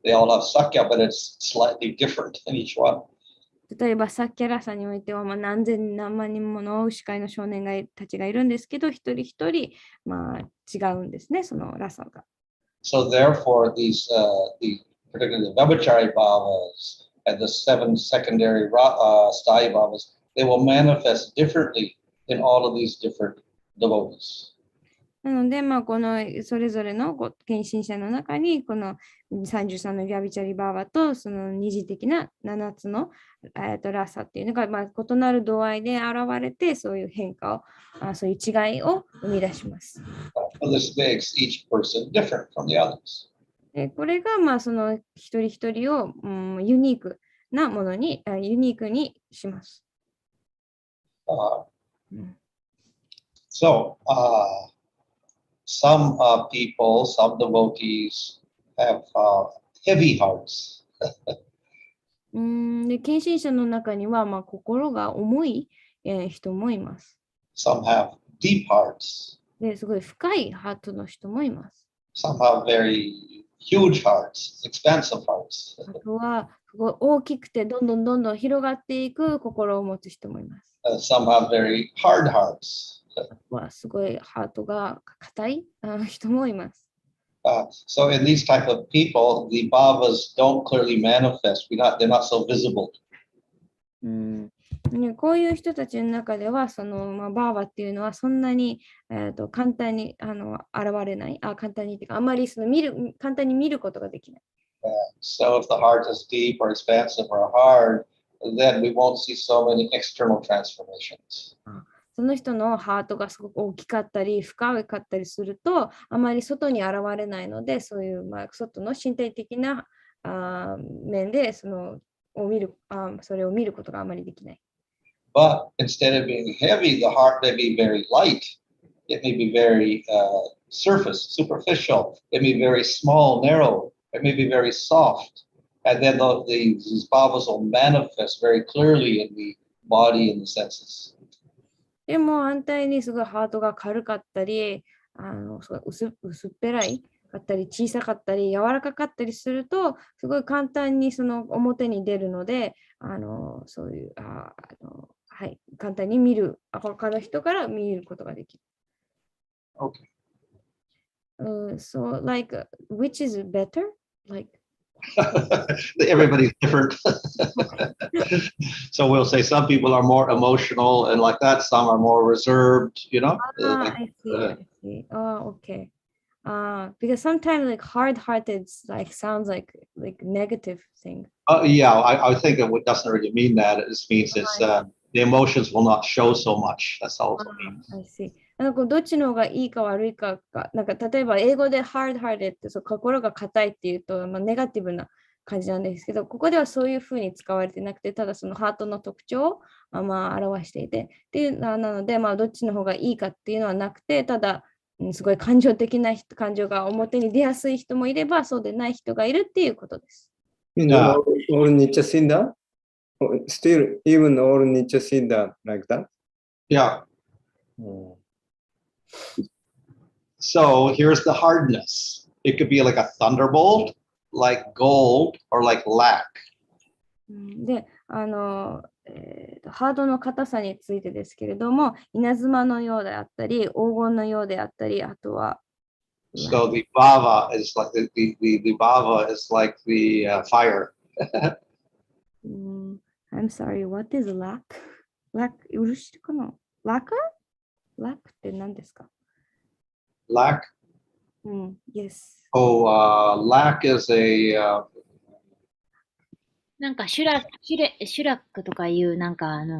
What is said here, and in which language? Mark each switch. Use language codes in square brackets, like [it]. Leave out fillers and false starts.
[en] They all have Sakya, but it's slightly different in each one. [ja] 例えば、サッキャラサにおいては、何千何万人もの牛飼いの少年たちがいるんですけど、一人一人、違うんですね、そのラサが。 [en] So therefore, particularly the Vyabhachari Bhavas and the 7 secondary Sthai Bhavas, they will manifest differently in all of these different devotees. [ja] なので、このそれぞれの献身者の中に、この33のギャビチャリバーバと、その二次的な7つの、ラサっていうのが、異なる度合いで現れて、そういう変化を、そういう違いを生み出します。 [en] So this makes each person different from the others. [ja] これが、その一人一人を、ユニークなものに、ユニークにします。 [en] So, some people, some devotees have heavy hearts. [ja] で、献身者の中には、心が重い、人もいます。 [en] Some have deep hearts. [ja] ですごい深いハートの人もいます。 [en] Some have very huge hearts, expansive hearts. [ja] あとは、すごい大きくて、どんどん広がっていく心を持つ人もいます。 [en] Some have very hard hearts. [ja] すごいハートが硬い人もいます。 [en] So in these type of people, the bhavas don't clearly manifest. They're not so visible. [ja] こういう人たちの中では、そのバーバっていうのはそんなに、簡単に現れない。簡単にっていうか、あまり簡単に見ることができない。 [en] So if the heart is deep or expansive or hard, then we won't see so many external transformations. [ja] その人のハートがすごく大きかったり深かったりすると、あまり外に現れないので、そういう、外の身体的な面でそれを見ることがあまりできない。 [en] But instead of being heavy, the heart may be very light. It may be very superficial. It may be very small, narrow. It may be very soft. And then these bhavas will manifest very clearly in the body and the senses. [ja] でも反対にすごいハートが軽かったり、すごい薄っぺらいかったり、小さかったり、柔らかかったりすると、すごい簡単にその表に出るので、そういうはい、簡単に見る、他の人から見ることができる。 [en] Okay. So, like, which is better? Like, Everybody's different. So we'll say some people are more emotional and like that. Some are more reserved, you know? I see, I see. Oh, okay. Because sometimes like hard-hearted like sounds like negative thing. Yeah, I think it doesn't really mean that. It just means it's the emotions will not show so much. That's all it means. I see. [ja] どっちの方がいいか悪いかが、なんか例えば英語で hard-hearted ってそう心が硬いっていうと、ネガティブな感じなんですけど、ここではそういうふうに使われてなくて、ただそのハートの特徴を表していて、っていうなので、どっちの方がいいかっていうのはなくて、ただ、すごい感情的な感情が表に出やすい人もいれば、そうでない人がいるっていうことです。 [en] all need to see that? Still, even all need to see that like that? Yeah. So here's the hardness. It could be like a thunderbolt, like gold, or like lac. [ja] で、ハードの硬さについてですけれども、稲妻のようであったり、黄金のようであったり、あとは、 [en] So the bhava is like the bhava is like the fire. I'm sorry, what is lac? [ja] Lac, うるしかな Lacquer? Lac って何ですか [en] Lac. Yes. Oh, lac is a [ja] なんかシュラックとかいうなんか